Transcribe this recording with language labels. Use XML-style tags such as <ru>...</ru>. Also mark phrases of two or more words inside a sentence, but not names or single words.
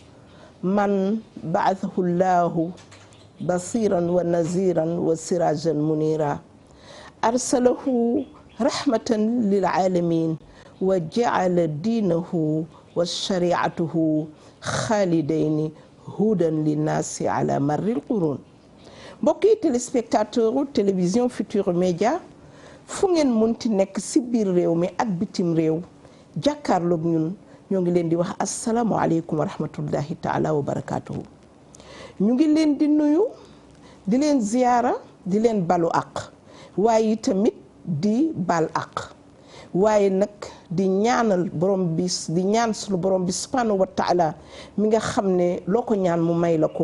<ar>من بعثه الله بصيرا ونذيرا وسراجا منيرا أرسله رحمة للعالمين وجعل دينه وشريعته خالدين هدى للناس على مر القرون.</ar> <wo>mbokki</wo> <fr>téléspectateur télévision</fr> <wo>Futurs Médias fu ngeen munti nekk ci biir réew mi ak bitim réew jàkkaarloog ñun ñoo ngi leen di wax</wo> <ar>السلام عليكم ورحمة الله تعالى وبركاته.</ar> <wo>ñu ngi leen di nuyu di leen ziyaara di leen balu àq waaye tamit di bal àq waaye nag di ñaanal borom bi di ñaan sunu borom bi</wo> <ar>سبحانه وتعالى</ar> <wo>mi nga xam ne loo ko ñaan mu may la ko.</wo>